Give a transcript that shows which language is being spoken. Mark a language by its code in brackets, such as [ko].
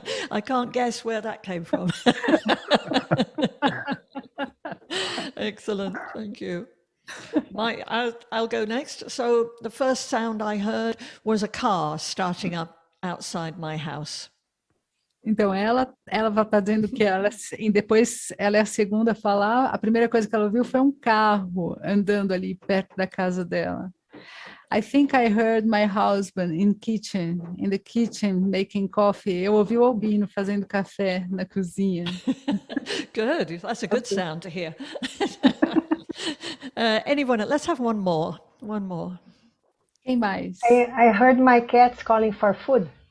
[en] I can't guess where that came from. Excellent, thank you. I'll go next. So the first sound I heard was a car starting up outside my house. [pt] Então, ela está dizendo que e depois ela é a segunda a falar, a primeira coisa que ela ouviu foi um carro andando ali perto da casa dela. [en] I think I heard my husband in the kitchen making coffee. [pt] Eu ouvi o Albino fazendo café na cozinha. [en] Good, that's a good sound to hear. Anyone, let's have one more. [pt] Quem mais? [en] I heard my cats calling for food.